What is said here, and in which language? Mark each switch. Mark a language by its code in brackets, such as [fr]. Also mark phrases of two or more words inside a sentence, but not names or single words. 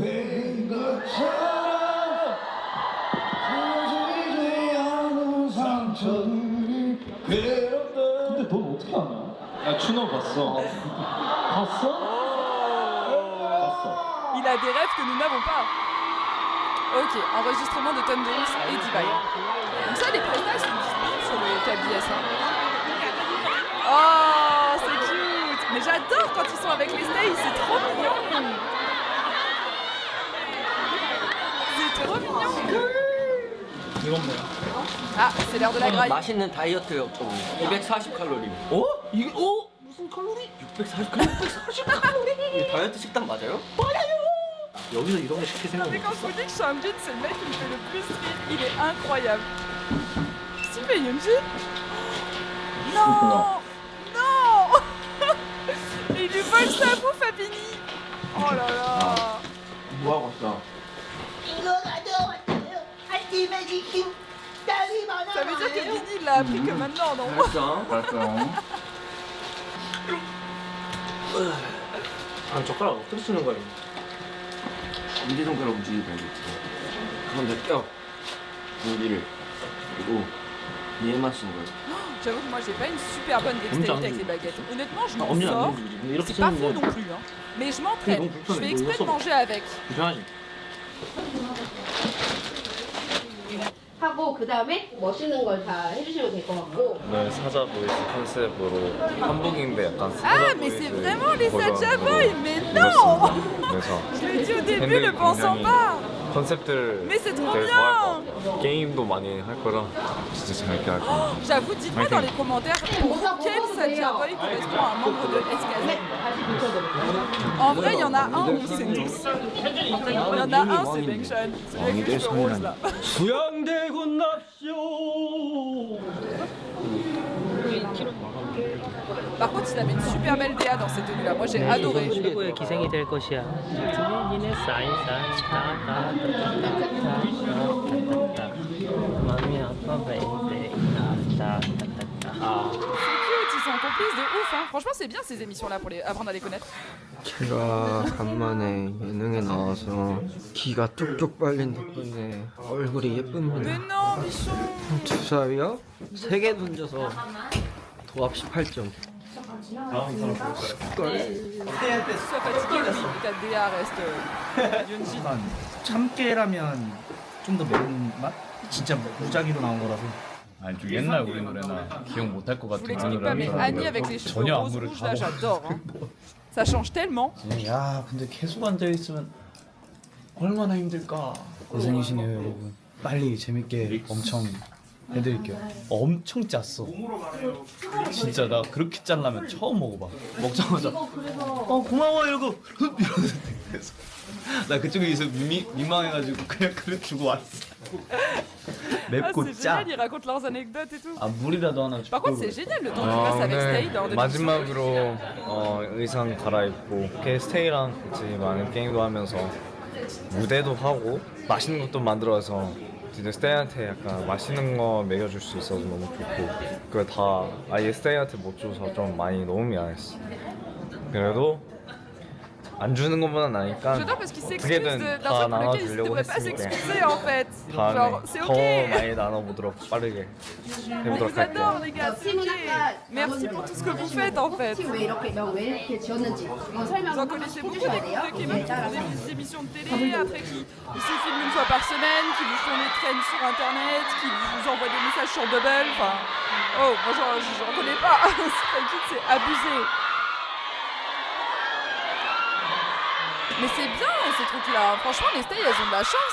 [ko] 근데 넌 어떻게 아냐? 야 준호 봤어. 봤어? [fr] Il a des rêves que nous n'avons pas. Ok, enregistrement de Thunderous et Divine. Donc ça les prestations sont disponibles sur le KBS. Hein. Oh c'est cute. Mais j'adore quand ils sont avec les stays, c'est trop mignon. C'est trop mignon. [ko] 이건 뭐야? [fr] Ah, c'est l'heure de la graille. [ko] 맛있는 다이어트 엽떡 240칼로리. 어? 이게 무슨 칼로리? 640칼로리? 이게 다이어트 식단 맞아요? 여기서 이런 거 시킬 생각 [fr] Mais quand je vous dis que Shangjin, c'est le mec qui me fait le plus rire, il est incroyable. Qu'est-ce qu'il fait, Yunjin? Non! Non! Il lui vole sa bouffe à Bini! Oh là là! [ko] 뭐 하고 있어? [fr] Ça veut dire que Bini, il l'a appris que maintenant, non? [ko] 아 젓가락 어떻게 쓰는 거야? 엄지손가락 움직이고 가운데 껴 고기를 그리고 얘만 쓰는 거예요. [fr] J'avoue que moi j'ai pas une super bonne dextérité avec les baguettes. Honnêtement, je m'en [ko] 언니는 안 [fr] sors. [ko] 먹지. 근데 이렇게 [fr] C'est pas fou [ko] 쓰는데 [fr] non plus, hein. Mais je m'entraîne. [ko] 너무 [fr] Je [ko] 불편해. [fr] fais [ko] 이거 [fr] exprès de [ko] 써봐. [fr] manger avec. [ko] 불편하지? 하고 그 다음에 멋있는 걸 다 해주시면 될 것 같고. 오늘 사자 보이즈 컨셉으로 한복인데 약간 사자 [fr] Ah, mais c'est vraiment les Sacha Boy, mais non! [ko] 그래서 [fr] Je l'ai dit au début, [ko] 팬들이 [fr] le pensant [ko] 굉장히 [fr] pas. [ko] 컨셉들을 [fr] Mais c'est trop [ko] 되게 [fr] bien. [ko] 좋아할 것 같아요. 게임도 많이 할 거라 진짜 재밌게 할 거예요. [fr] J'avoue, dites-moi dans les commentaires pour quel Sacha Boy correspond à un membre de SKZ. En vrai, il y en a un où c'est nous. Il y en a un, c'est Bengchan. Celui avec les cheveux roses là. [ko] 부양대군 납시오. [fr] Par contre, il avait une super belle DA dans cette tenue là. Moi j'ai adoré. [ko] 최고의 기생이 될 것이야. 트윈이네 마미 아빠 베이베 [fr] C'est cute, ils sont complices de ouf. Hein. Franchement, c'est bien ces émissions là pour apprendre à les connaître. [ko] 제가 간만에 예능에 나와서 기가 뚝뚝 빨린 덕분에 얼굴이 [fr] Mais [ko] 예쁩니다. [fr] non, Michon. [ko] 주사위요? 3개 던져서 도합 18점. [fr] Sois fatigué aussi, mais ta DA reste. Yunjin. [ko] 참깨라면 좀 더 매운맛? 진짜 무작위로 나온 거라서. 아니 좀 옛날 우리 노래나 기억 못할 것 [fr] Je vous [ko] 같은 [fr] l'explique pas, mais Annie avec les cheveux [ko] 전혀 안 [fr] roses [ko] 그래, [fr] rouges là, j'adore. Hein. Ça change tellement. [ko] 야 근데 계속 앉아 있으면 얼마나 힘들까. 고생이시네요 여러분. 빨리 재밌게 엄청 해드릴게요. 엄청 짰어. 진짜 나 그렇게 짤라면 처음 먹어봐. 먹자마자 고마워 이러고 이러면서 나 그쪽에 있어 민망해가지고 그냥 그래 주고 왔어. [fr] Ah, [ko] 맵고 [fr] c'est [ko] 짜. [fr] génial, ils racontent leurs anecdotes et tout. [ko] 아 물이라도 하나 [fr] Par contre, [ko] 주고. [fr] c'est génial le temps qu'ils passent avec Stay dans 2018. [ko] 마지막으로 의상 갈아입고 이렇게 스테이랑 같이 많은 게임도 하면서 무대도 하고 맛있는 것도 만들어서 진짜 스테이한테 약간 맛있는 거 먹여줄 수 있어서 너무 좋고 그걸 다 아예 스테이한테 못 줘서 좀 많이 너무 미안했어. 그래도 안 주는 것보단 나니까 [fr] J'adore parce qu'il s'excuse [ko] 어떻게든 [fr] d'un [ko] 다 [fr] truc pour lequel il [ko] 나눠주려고 [fr] devrait pas [ko] 했으니까 [fr] s'excuser en fait. Genre, [ko] 다음에 [fr] c'est [ko] 더 [fr] ok. [ko] 많이 나눠보도록 빠르게 [fr] On [ko] 해보도록 [fr] vous adore [ko] 할게요. [fr] les gars, c'est ok. Merci pour tout ce que vous faites en fait. [ko] 팀 왜 이렇게 지었는지 [fr] Vous [ko] 설명 [fr] en [ko] 한 [fr] connaissez [ko] 번씩 [fr] beaucoup [ko] 해주셔야 [fr] des [ko] 돼요. [fr] couples de Québec qui font des émissions de télé, après qui se filment une fois par semaine, qui vous font des trends sur internet, qui vous envoient des messages sur Bubble, enfin... Oh, moi j'en connais pas, c'est abusé. Mais c'est bien ces trucs-là, franchement les Stay elles ont de la chance.